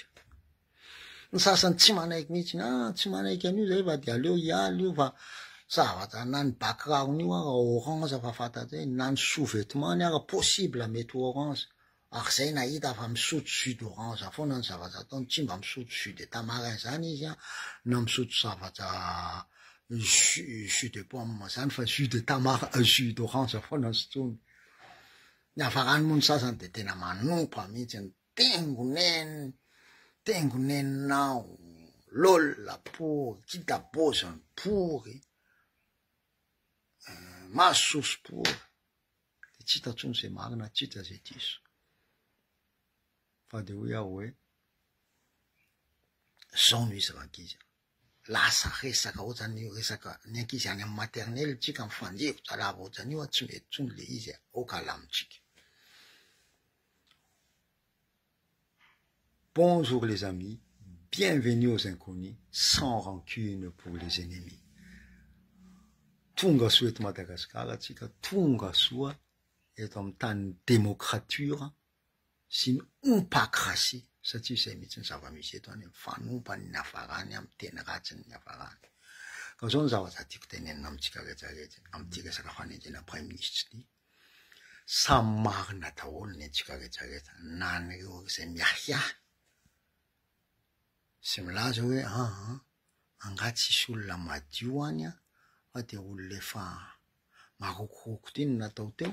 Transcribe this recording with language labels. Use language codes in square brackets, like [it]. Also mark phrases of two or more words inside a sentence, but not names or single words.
[mg] Ny sasany tsy manaiky mihitsy tsy manaiky an'io zay fa de aleo hialy io fa zavatra na ny background-io ara orange fa fantatray, na ny sous-vêtement ara possible mety orange. Ary zay nahita fa misotro [fr] jus d'orange [mg] foana ny zavatra ataony, tsy mba misotro [fr] jus de tamarin [mg] zany izy na misotro zavatra [fr] jus de pomme [mg] zany fa [fr] jus de tamarin, jus d'orange [mg] foana ny sotrony. Ny hafarany moa ny sasany de tena manompa mihitsy ny tengonenao lola pory, kitabozany pory, masoso pory de tsy hita tsony zay marina, tsy hita zay diso. Fa de hoe aho hoe zao no izy rankizy, lasa resaka ohatrany resaka ny ankizy any amy maternelle tsika mifandiro tsalava ohatrany io tsy mety tsony le izy okalamitsika. [fr] Bonjour les amis, bienvenue aux inconnus, sans rancune pour les ennemis. [mg] Tonga soa eto Madagasikara tsika, tonga soa eto amy tany démocrature sy ny ompakrasia satria izay mihitsy ny zava-misy eto any mifanompany ny hafarany amy teny ratsiny ny hafarany. Ka zao ny zavatra tiako tenenina amitsika rehetrarehetra amity resaka fanendrena [fr] prime ministre [mg] ty, samy marina daholo ny antsika rehetrarehetra na nyreo izay miahiahy sy milaza hoe angaty sisy olona madio any fa de olona efa marokoroko ty ny natao teo.